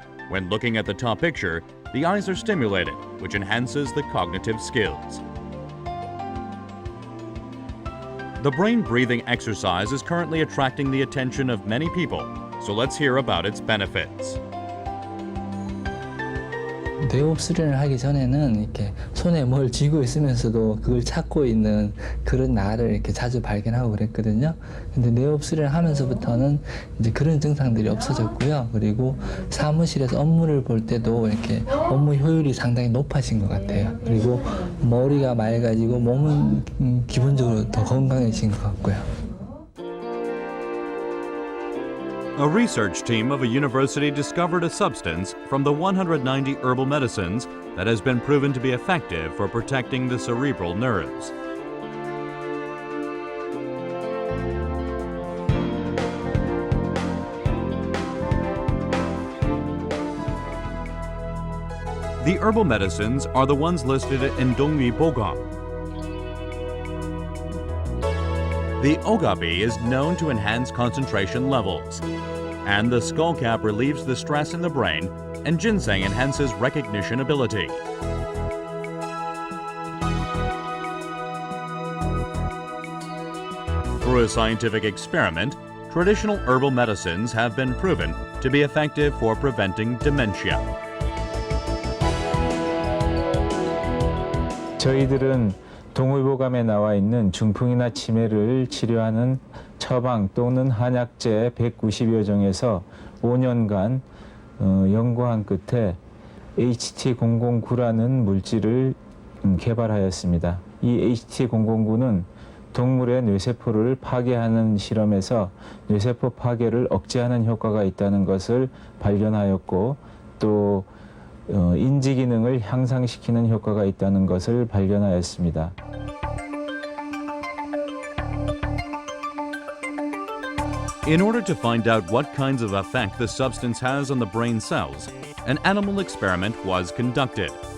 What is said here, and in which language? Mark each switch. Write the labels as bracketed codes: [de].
[en] When looking at the top picture, the eyes are stimulated, which enhances the cognitive skills. The brain breathing exercise is currently attracting the attention of many people, so let's hear about its benefits. [ko] 뇌호흡 수련을 하기 전에는 이렇게 손에 뭘 쥐고 있으면서도 그걸 찾고 있는 그런 나를 이렇게 자주 발견하고 그랬거든요. 근데 뇌호흡 수련을 하면서부터는 이제 그런 증상들이 없어졌고요. 그리고 사무실에서 업무를 볼 때도 이렇게 업무 효율이 상당히 높아진 것 같아요. 그리고 머리가 맑아지고 몸은 기본적으로 더 건강해진 것 같고요. [en] A research team of a university discovered a substance from the 190 herbal medicines that has been proven to be effective for protecting the cerebral nerves. The herbal medicines are the ones listed in Dongyi Bogam. The Ogabi is known to enhance concentration levels, and the skullcap relieves the stress in the brain, and ginseng enhances recognition ability. Through a scientific experiment, traditional herbal medicines have been proven to be effective for preventing dementia. [ko] 저희들은 동의보감에 나와 있는 중풍이나 치매를 치료하는 처방 또는 한약재 190여 종에서 5년간 연구한 끝에 HT009라는 물질을 개발하였습니다. 이 HT009는 동물의 뇌세포를 파괴하는 실험에서 뇌세포 파괴를 억제하는 효과가 있다는 것을 발견하였고 또 인지 기능을 향상시키는 효과가 있다는 것을 발견하였습니다. [en] In order to find out what kinds of effect the substance has on the brain cells, an animal experiment was conducted.